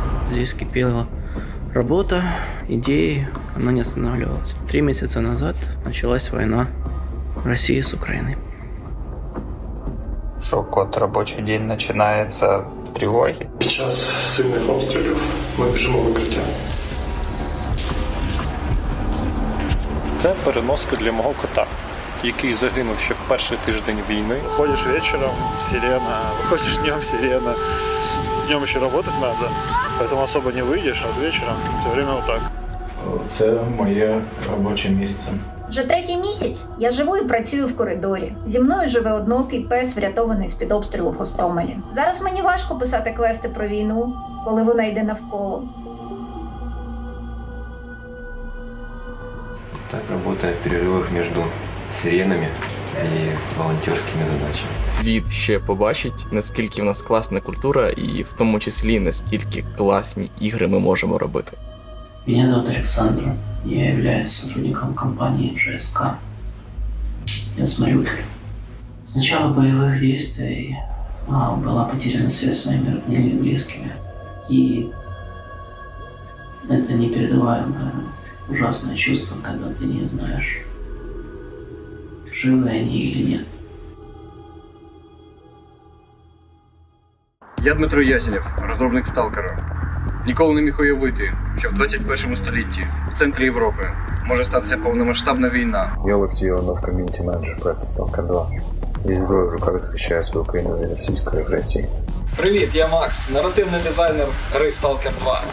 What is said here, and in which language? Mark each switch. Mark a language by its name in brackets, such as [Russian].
[Russian] Здесь кипела работа, идеи, она не останавливалась. 3 месяца назад началась война России с Украиной. Шок-код, рабочий день начинается с тривоги. [Ukrainian] Під час сильних обстрілів ми біжимо в укриття. Це переноска для мого кота, який загинув ще в перший тиждень війни. [Russian] Ходишь вечером, сирена, выходишь днем, сирена. Днем еще работать надо, поэтому особо не выйдешь, а вот вечером все время вот так. [Ukrainian] Це моє робоче місце. Вже 3-й місяць я живу і працюю в коридорі. Зі мною живе одноокий пес, врятований з-під обстрілу в Гостомелі. Зараз мені важко писати квести про війну, коли вона йде навколо. [Russian] Так работает в перерывах между сиренами [Ukrainian] і волонтерськими задачами. Світ ще побачить, наскільки в нас класна культура і в тому числі наскільки класні ігри ми можемо робити. [Russian] Меня зовут Александр, я являюсь сотрудником компании S.T.A.L.K.E.R. Я с Мариуполя. С начала боевых действий была потеряна связь с моими родными и близкими. И это непередаваемое ужасное чувство, когда ты не знаешь, живы они или нет. [Ukrainian] Я Дмитро Ясенєв, розробник S.T.A.L.K.E.R. Ніколи не міг уявити, що в 21 столітті в центрі Європи може статися повномасштабна війна. Я Олексій Іванов, ком'юніті менеджер проекту S.T.A.L.K.E.R 2. Зі зброєю в руках захищаю свою країну від російської агресії. Привіт, я Макс, наративний дизайнер гри S.T.A.L.K.E.R 2.